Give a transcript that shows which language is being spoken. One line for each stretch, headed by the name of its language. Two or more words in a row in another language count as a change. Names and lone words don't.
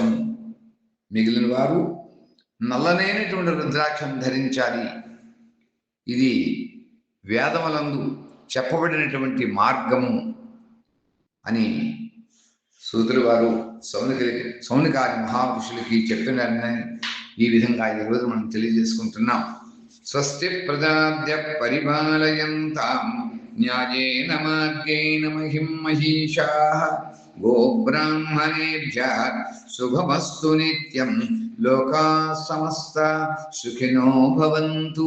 Telugu: మిగిలిన వారు నల్లనైనటువంటి రుద్రాక్షను ధరించాలి. ఇది వేదములందు చెప్పబడినటువంటి మార్గము అని సూతులు వారు సౌనికాది మహాపురుషులకి చెప్పినారని ఈ విధంగా ఈరోజు మనం తెలియజేసుకుంటున్నాం.
Sanskrit: స్వస్తి ప్రజాభ్య పరిపాలయంతాం న్యాయేన మార్గేణ మహిం మహీషాః గోబ్రాహ్మణేభ్యః శుభమస్తు నిత్యం. లోకాః సమస్తాః సుఖినో భవంతు.